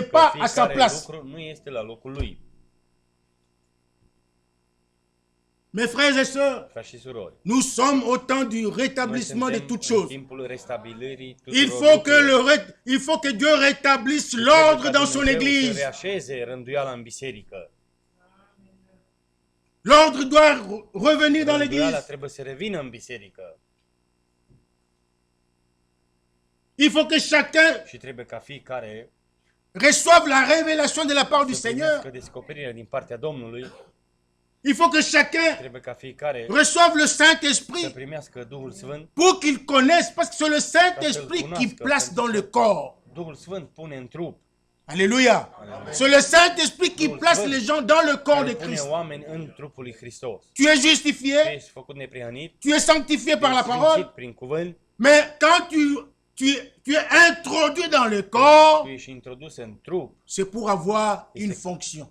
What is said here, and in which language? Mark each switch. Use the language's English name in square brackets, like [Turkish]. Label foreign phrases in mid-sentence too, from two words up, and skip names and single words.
[Romanian] Că [French] pas à sa [Romanian] fiecare [French] place. [Romanian] lucru nu este la locul lui. [French] Mes frères et sœurs, [Romanian] Frați și surori, [French] nous sommes au temps du [Romanian] noi [French] rétablissement de [Romanian] suntem [French] toutes [Romanian] în [French] choses. [Romanian] timpul restabilirii [French] Il [Romanian] tuturor [French] faut que, [Romanian] lucrurilor. [French] il faut que Dieu rétablisse [Romanian] Trebuie [French] l'ordre [Romanian] ca [French] dans son [Romanian] Dumnezeu să [French] église. [Romanian] reașeze rânduiala în biserică. [French] L'ordre doit revenir dans [Romanian] Rânduiala [French] l'église. [Romanian] trebuie să revină în biserică. [French] Il faut que chacun [Romanian] Și trebuie ca fiecare [French] reçoive la révélation de la part du [Romanian] să [French] Seigneur. [Romanian] primească descoperirea din partea Domnului. [French] Il faut que chacun [Romanian] Trebuie ca fiecare [French] reçoive le [Romanian] să [French] Saint-Esprit [Romanian] primească Duhul Sfânt. [French] pour qu'il connaisse, parce que c'est le Saint-Esprit qui place dans le corps. [Romanian] Duhul Sfânt pune în trup. [French] Alléluia. C'est le Saint-Esprit qui place les gens dans le corps de Christ. Tu es justifié, tu es sanctifié par la parole, mais quand tu es introduit dans le corps, c'est pour avoir une fonction.